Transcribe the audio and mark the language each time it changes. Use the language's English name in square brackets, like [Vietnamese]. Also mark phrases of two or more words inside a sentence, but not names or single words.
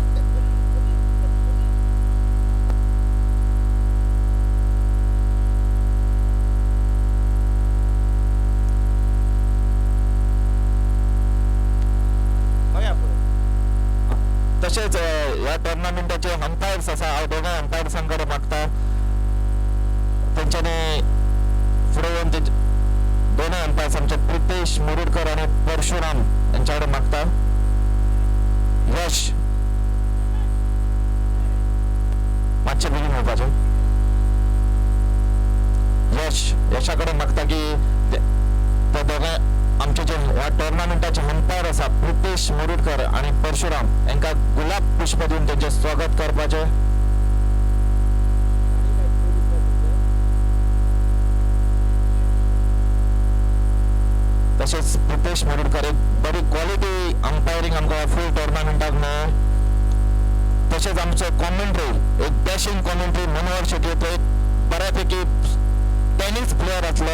[Konkani] तसेच या टुर्नामेंटाचे अंपायर्स असा हांव दोघा अंपायर्सांकडे मागता त्यांच्यानी फुडें येवन दोन अंपायर्स आमचे प्रितेश मुरुडकर आणि परशुराम यांच्याकडे मागता. यश मागचे बेगीन होवपाचे. यशाकडे मागता की ते दोघे आमचे जे ह्या टुर्नामेंटाचे अंपायर असा प्रितेश मुरुडकर आणि परशुराम यांका गुलाब पुष्प देऊन त्यांचे स्वागत करपाचे. तसेच प्रितेश मुरुडकर एक बरी [English] quality umpiring [Konkani] आमकां फुल टुर्नामेंटाक मेळ्ळें. तसेच आमचो कॉमेंट्री एक [English] dashing commentary [Konkani] मनोहर शेट्टी तो एक बऱ्यापैकी [English] tennis player [Konkani] आसलो.